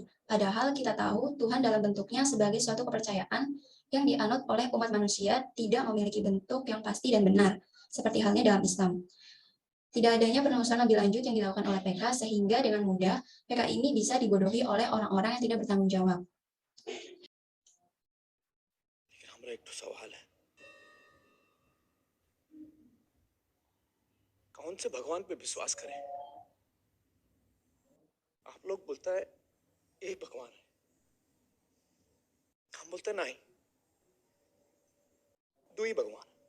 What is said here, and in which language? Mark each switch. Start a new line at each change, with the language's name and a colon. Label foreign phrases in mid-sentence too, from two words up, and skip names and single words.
Indonesian: Padahal kita tahu Tuhan dalam bentuknya sebagai suatu kepercayaan yang dianut oleh umat manusia tidak memiliki bentuk yang pasti dan benar, seperti halnya dalam Islam. Tidak adanya penelusuran lebih lanjut yang dilakukan oleh PK, sehingga dengan mudah PK ini bisa dibodohi oleh orang-orang yang tidak bertanggung jawab.
Hindi: हमारा एक तो सवाल है, कौन से भगवान पे विश्वास करें? आप लोग बोलता है एक भगवान है, हम बोलते नहीं, दो ही भगवान।